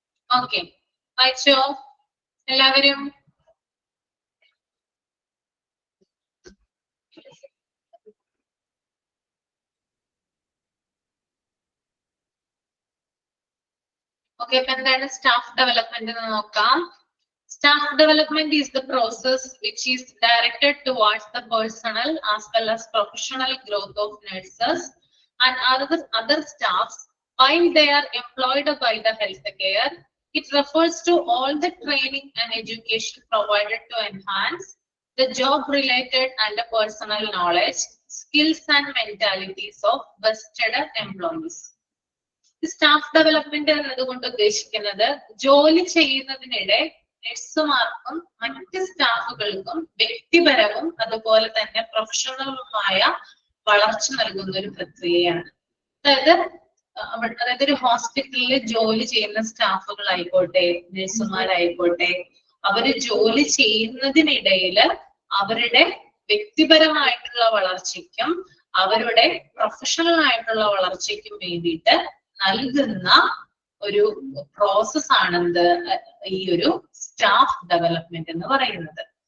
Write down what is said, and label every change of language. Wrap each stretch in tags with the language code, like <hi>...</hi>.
<ml>Okay, വായിച്ചോ എല്ലാവരും? Okay, അപ്പൊ എന്താണ് സ്റ്റാഫ് ഡെവലപ്മെന്റ് എന്ന് നോക്കാം.</ml> <en>Staff development is the process which is directed towards the personal as well as professional growth of nurses and other staffs while they are employed by the healthcare. It refers to all the training and education provided to enhance the job-related and the personal knowledge, skills and mentalities of vested employees.</en> <ml>Staff development എന്നതുകൊണ്ട് ഉദ്ദേശിക്കുന്നത് ജോലി ചെയ്യുന്നതിനിടെ നഴ്സുമാർക്കും മറ്റ് സ്റ്റാഫുകൾക്കും വ്യക്തിപരവും അതുപോലെ തന്നെ പ്രൊഫഷണലുമായ വളർച്ച നൽകുന്ന ഒരു പ്രക്രിയയാണ്. അതായത് ഒരു ഹോസ്പിറ്റലിൽ ജോലി ചെയ്യുന്ന സ്റ്റാഫുകളായിക്കോട്ടെ, നഴ്സുമാരായിക്കോട്ടെ, അവര് ജോലി ചെയ്യുന്നതിനിടയിൽ അവരുടെ വ്യക്തിപരമായിട്ടുള്ള വളർച്ചയ്ക്കും അവരുടെ പ്രൊഫഷണൽ ആയിട്ടുള്ള വളർച്ചയ്ക്കും വേണ്ടിയിട്ട് നൽകുന്ന ഒരു പ്രോസസ് ആണെന്ത് ഈ ഒരു സ്റ്റാഫ് ഡെവലപ്മെന്റ് എന്ന് പറയുന്നത്.</ml>